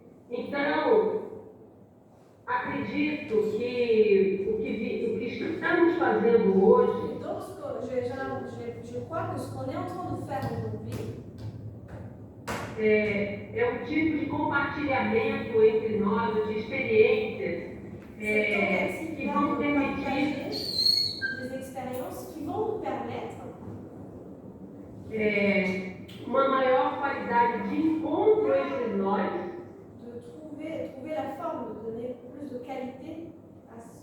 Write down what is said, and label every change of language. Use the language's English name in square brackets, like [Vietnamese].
[Portuguese] Então, acredito que o que estamos fazendo hoje [French] Donc, ce je crois que ce qu'on est en train de faire aujourd'hui, [Portuguese] é tipo de compartilhamento entre nós de experiências que vão permitir [French] des expériences qui vont nous permettre [Portuguese] uma maior qualidade de encontro entre nós [French] de trouver la forme, de donner plus de qualité à